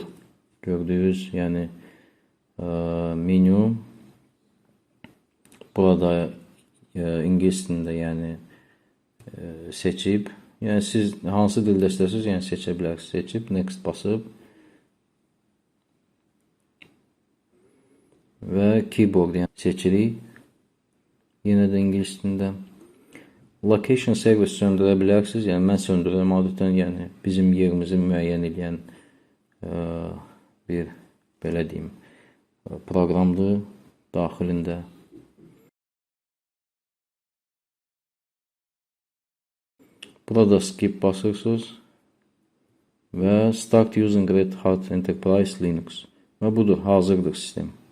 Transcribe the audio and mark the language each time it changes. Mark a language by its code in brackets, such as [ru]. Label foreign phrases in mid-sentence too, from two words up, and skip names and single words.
[az] Gördüyünüz, yəni menü burada ingilis dilində, yəni seçib, yəni siz hansı dildə istəyirsiniz, yəni seçə bilərsiniz. Seçib next basıb və keyboard yəni seçirik. Yenə də ingilis dilində. [en] Location service [az] söndürə bilərsiniz. Yəni mən söndürürəm adətən, yəni bizim yerimizi müəyyən edən bir belə deyim proqramdır daxilində. Burada skip basırsınız və [en] start using [az] Red Hat Enterprise Linux və budur, hazırdır sistem.